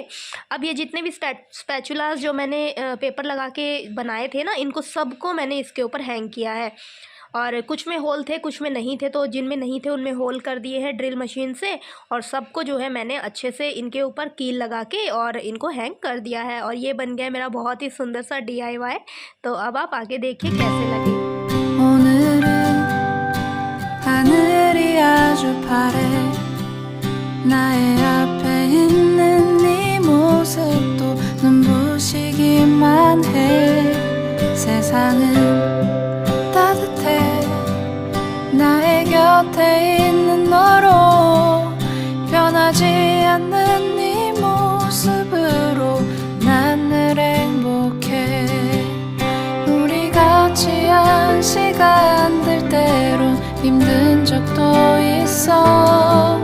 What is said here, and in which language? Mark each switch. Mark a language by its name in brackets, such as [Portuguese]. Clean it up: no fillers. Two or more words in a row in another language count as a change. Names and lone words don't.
[Hindi] अब ये जितने भी स्पैचुलास जो मैंने पेपर लगा के बनाए थे ना, इनको सबको मैंने इसके ऊपर हैंग किया है। और कुछ में होल थे, कुछ में नहीं थे, तो जिनमें नहीं थे उनमें होल कर दिए हैं [English] drill machine [Hindi] से। और सबको जो है मैंने अच्छे से इनके ऊपर कील लगा के और इनको हैंग कर दिया है। और ये बन गया मेरा बहुत ही सुंदर सा DIY। तो अब आप आगे देखिए कैसे लगे। [Korean] 오늘은 하늘이 아주 파래 나의 앞에 있는 네 모습도 눈부시기만 해 세상은 따뜻해 나의 곁에 있는 너로 변하지 않는 네 모습으로 난 늘 행복해 우리 같이 한 시간들 때론 힘든 적도 있어